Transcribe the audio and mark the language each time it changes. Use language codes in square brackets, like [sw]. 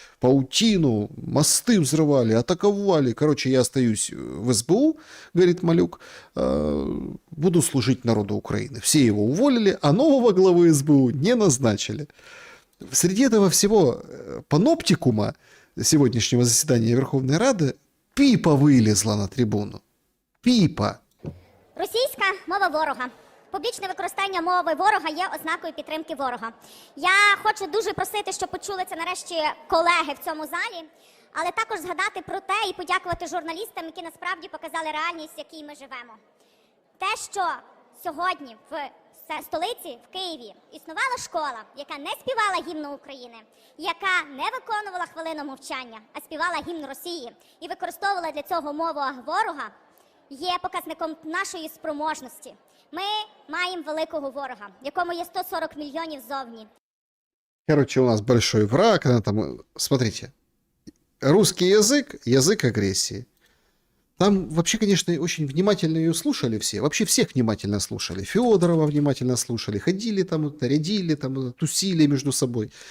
[ru] Паутину, мосты взрывали, атаковали. Короче, я остаюсь в СБУ, говорит Малюк, буду служить народу Украины. Все его уволили, а нового главы СБУ не назначили. Среди этого всего паноптикума сегодняшнего заседания Верховной Рады Піпа [uk] вилізла на трибуну. Піпа. Російська мова ворога. Публічне використання мови ворога є ознакою підтримки ворога. Я хочу дуже просити, щоб почули це нарешті колеги в цьому залі, але також згадати про те і подякувати журналістам, які насправді показали реальність, в якій ми живемо. Те, що сьогодні в столиці, в Києві, існувала школа, яка не співала гімну України, яка не виконувала хвилину мовчання, а співала гімн Росії і використовувала для цього мову ворога, є показником нашої спроможності. Ми маємо великого ворога, якому є 140 мільйонів ззовні. [ru] Короче, у нас большой враг. Она там, смотрите, русский язык, язык агрессии. Там вообще, конечно, очень внимательно ее слушали все. Вообще всех внимательно слушали. Федорова внимательно слушали. Ходили там, рядили, там, тусили между собой.